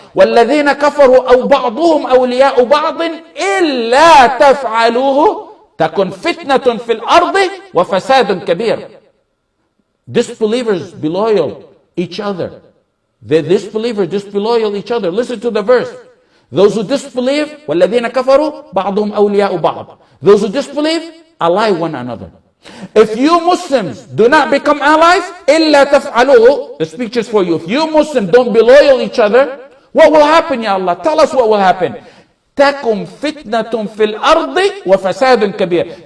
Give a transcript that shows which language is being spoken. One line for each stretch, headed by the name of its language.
Arabic: وَالَّذِينَ كَفَرُوا أَوْ بَعْضُهُمْ أَوْلِيَاءُ بَعْضٍ إِلَّا تَفْعَلُوهُ تَكُنْ فِتْنَةٌ فِي الْأَرْضِ وَفَسَادٌ كَبِيرٌ.
English: Disbelievers be loyal each other. The disbelievers be loyal each other. Listen to the verse. Those who disbelieve,
Arabic: وَالَّذِينَ كَفَرُوا بَعْضُهُمْ أَوْلِيَاءُ بَعْضٍ.
English: Those who disbelieve, ally one another. If you Muslims do not become allies,
Arabic: إِلَّا تَفْعَلُوهُ,
English: the speech is for you. If you Muslims don't be loyal each other, what will happen, Ya Allah? Tell us what will happen.
Arabic: تَكُمْ فِتْنَةٌ فِي الْأَرْضِ وَفَسَادٌ كَبِيرٌ.